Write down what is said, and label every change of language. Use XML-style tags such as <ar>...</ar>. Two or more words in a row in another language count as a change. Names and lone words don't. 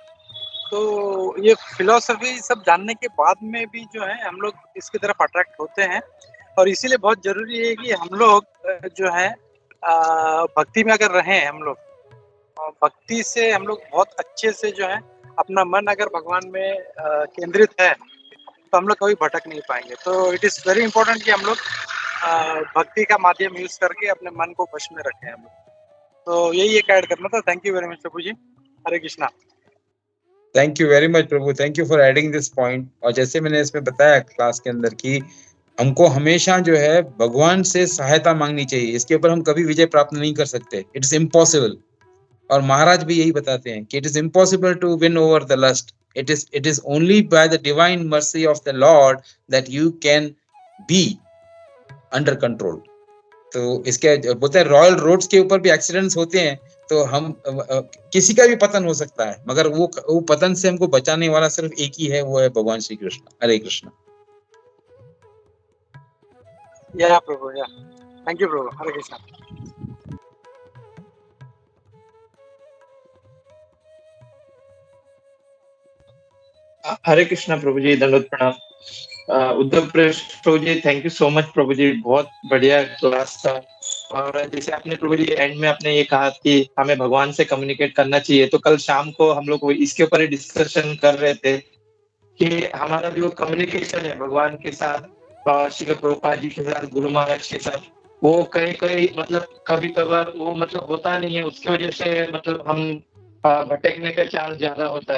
<hi>तो ये फिलोसफी सब जानने के बाद में भी जो है हम लोग इसकी तरफ अट्रैक्ट होते हैं, और इसीलिए बहुत जरूरी है कि हम लोग जो है भक्ति में अगर रहें हम लोग, भक्ति से हम लोग बहुत अच्छे से जो है अपना मन अगर भगवान में केंद्रित है तो हम लोग कभी भटक नहीं पाएंगे। तो</hi> <en>it is very important</en> <hi>कि हम लोग भक्ति का माध्यम यूज करके अपने मन को वश में रखें हम लोग। तो यही एक ऐड करना था।</hi> <en>thank you very much</en> <hi>प्रभु जी। हरे कृष्णा।</hi> <en>Thank you very much Prabhu, thank you for adding this point.</en> <hi>और जैसे मैंने इसमें बताया क्लास के अंदर कि हमको हमेशा जो है भगवान से सहायता मांगनी चाहिए, इसके ऊपर हम कभी विजय प्राप्त नहीं कर सकते,</hi> <en>it is impossible.</en> <hi>और महाराज भी यही बताते हैं कि</hi> <en>it is impossible to win over the lust, it is only by the divine mercy of the Lord that you can be under control.</en> <hi>तो इसके बोलते हैं</hi> <en>royal roads</en> <hi>के ऊपर भी एक्सीडेंट्स होते हैं, तो हम किसी का भी पतन हो सकता है, मगर वो पतन से हमको बचाने वाला सिर्फ एक ही है, वो है भगवान श्री कृष्ण। हरे कृष्ण। या प्रभु, या</hi> <en>thank you</en> <hi>प्रभु। हरे कृष्णा। हरे कृष्णा प्रभु जी, दंडवत प्रणाम। उद्धव प्रभु जी,</hi> <en>thank you so much</en> <hi>प्रभु जी, बहुत बढ़िया क्लास था। और जैसे आपने प्रभु जी एंड में आपने ये कहा कि हमें भगवान से कम्युनिकेट करना चाहिए, तो कल शाम को हम लोग इसके ऊपर ही डिस्कशन कर रहे थे कि हमारा जो कम्युनिकेशन है भगवान के साथ, श्री प्रभुपाद जी के साथ, गुरु महाराज के साथ, वो कहीं कहीं मतलब कभी कभार वो मतलब होता नहीं है, उसकी वजह से मतलब हम भटकने का चांस ज्यादा होता है।</hi>